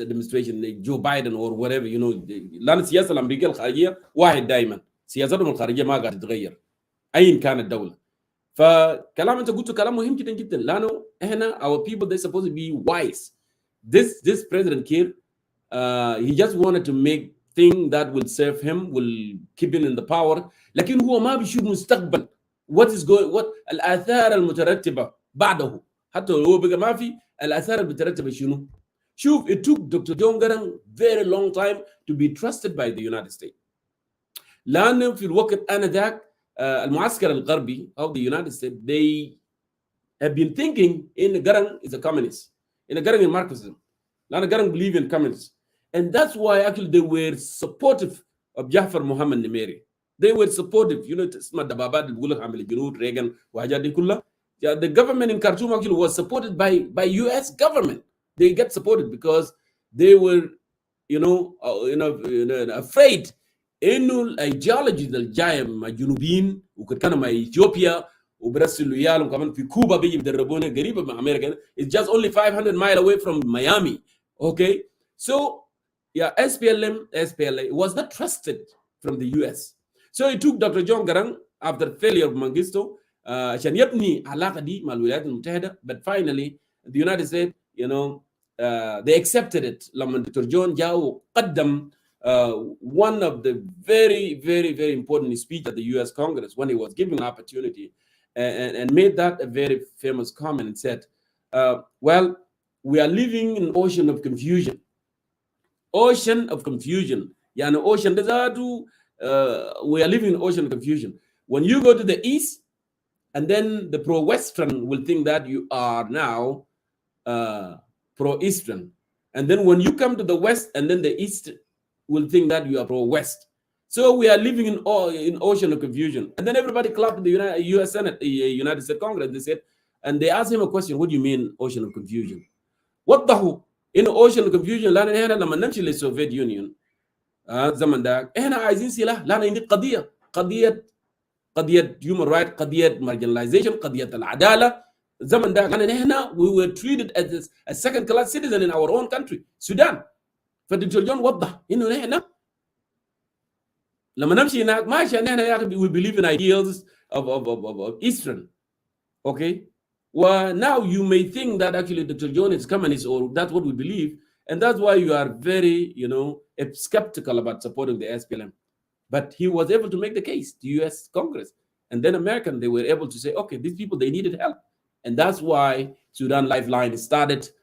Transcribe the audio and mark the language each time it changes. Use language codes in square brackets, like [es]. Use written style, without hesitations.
[en] administration, like Joe Biden or whatever, [ar] لأن السياسة الأمريكية الخارجية واحد دائما، سياستهم الخارجية ما قاعدة تتغير أين كانت الدولة. فكلام أنت قلته كلام مهم جدا جدا، لأنه إحنا [en] our people they're supposed to be wise. This President Kiir, he just wanted to make thing that will serve him, will keep him in the power. [ar] لكن هو ما بيشوف مستقبل. [en] What is going, what [ar] الآثار المترتبة بعده. حتى هو بقى ما في الآثار المترتبة شنو. [en] شوف, it took Dr. John Garang very long time to be trusted by the United States. [ar] لأنه في الوقت آنذاك المعسكر الغربي [en] of the United States, they have been thinking in Garang is a communist, in Garang in Marxism. لأن Garang believe in communists. And that's why actually they were supportive of Jafar Muhammad Nimeri. They were supportive. You know, Reagan, the government in Khartoum actually was supported by U.S. government. They get supported because they were, afraid. [ar] إنه الأيديولوجي الجاية مع جنوبيين وكان مع إثيوبيا وبرسلوا يالهم كمان في كوبا بيجي بدربونا قريبة من أمريكا. [en] It's just only 500 miles away from Miami. Okay, so yeah, SPLA was not trusted from the US. So it took Dr. [ar] John Garang [en] after failure of Mengistu [ar] عشان يبني علاقة دي مع الولايات المتحدة. [en] But finally the United States, they accepted it. [ar] لما Dr. [en] John جاء وقدم one of the very, very, very important speech at the U.S. Congress when he was given an opportunity, and made that a very famous comment and said, well, we are living in an ocean of confusion. Ocean of confusion. Yeah, ocean. We are living in an ocean of confusion. When you go to the east, and then the pro-Western will think that you are now pro-Eastern. And then when you come to the west, and then the east will think that you are pro-West. So we are living in ocean of confusion. And then everybody clapped the U.S. Senate, the United States Congress. They said, and they asked him a question, what do you mean ocean of confusion? What the hell? In ocean of confusion, [ar] لأن لما نمشي للسوفيت يونيون زمن ذاك إحنا عايزين سلاح. لأن عندي قضية human right, قضية marginalization, قضية العدالة. زمن ذاك لأن إحنا [en] we were treated as a second class citizen in our own country, Sudan. [ar] فالدكتور جون وضح انه نحن لما نمشي هناك ما عشان نحن [en] we believe in ideals of Eastern. Okay, well, now you may think that actually Dr. John is communist, or that's what we believe, and that's why you are very skeptical about supporting the SPLM. But he was able to make the case to U.S. Congress, and then American, they were able to say, okay, these people, they needed help, and that's why Sudan Lifeline started.